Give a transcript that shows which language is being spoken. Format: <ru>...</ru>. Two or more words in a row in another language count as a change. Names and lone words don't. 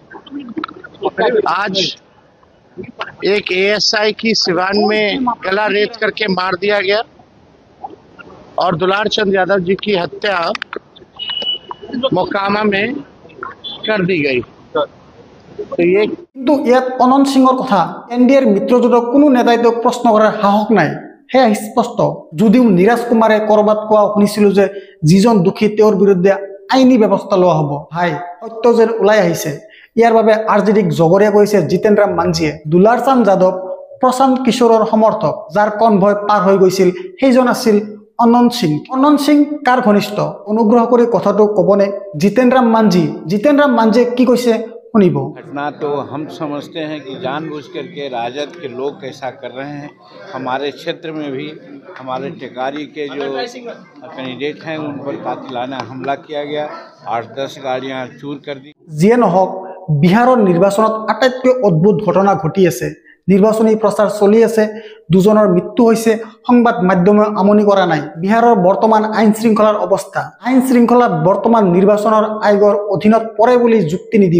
<hi>आज एक एएसआई की सिवान में गला रेत करके मार दिया गया और दुलार चंद यादव जी की हत्या मोकामा में कर दी गई। तो ये</hi> <as>কিন্তু ইয়াত অনন্ত সিঙৰ কথা এনডিএৰ মিত্ৰজোঁটক কোনো নেতাই তেওঁক প্ৰশ্ন কৰাৰ সাহস নাই, সেয়া স্পষ্ট। যদিও নীৰাজ কুমাৰে কৰবাত কোৱা শুনিছিলো যে যিজন দোষী তেওঁৰ বিৰুদ্ধে আইনী ব্যৱস্থা লোৱা হ'ব। ভাই সত্য যেন ওলাই আহিছে। ইয়াৰ বাবে আৰজেডিক জগৰীয়া কৰিছে জিতেন্দ্ৰ মাঞ্জিয়ে। দুলাৰ চান্দ যাদৱ প্ৰশান্ত কিশোৰৰ সমৰ্থক, যাৰ কনভয় পাৰ হৈ গৈছিল সেইজন আছিল অনন্ত সিং। অনন্ত সিং কাৰ ঘনিষ্ঠ অনুগ্ৰহ কৰি কথাটো ক'বনে জিতেন্দ্ৰ মাঞ্জি। জিতেন্দ্ৰ মাঞ্জিয়ে কি কৈছে শুনিব।</as> <hi>घटना तो हम समझते हैं कि जानबूझ करके राजद के लोग ऐसा कर रहे हैं। हमारे क्षेत्र में भी हमारे टेकारी के जो कैंडिडेट हैं उन पर कातिलाना हमला किया गया, 8-10 गाड़ियां चूर कर दी।</hi> <as>যিয়ে নহওক বিহাৰৰ নিৰ্বাচনত আটাইতকৈ অদ্ভুত ঘটনা ঘটি আছে। নিৰ্বাচনী প্ৰচাৰ চলি আছে, দুজনৰ মৃত্যু হৈছে, সংবাদ মাধ্যমে আমনি কৰা নাই। বিহাৰৰ বৰ্তমান আইন শৃংখলাৰ অৱস্থা, আইন শৃংখলা বৰ্তমান নিৰ্বাচনৰ আয়োগৰ অধীনত পৰে বুলি যুক্তি নিদিব।</as>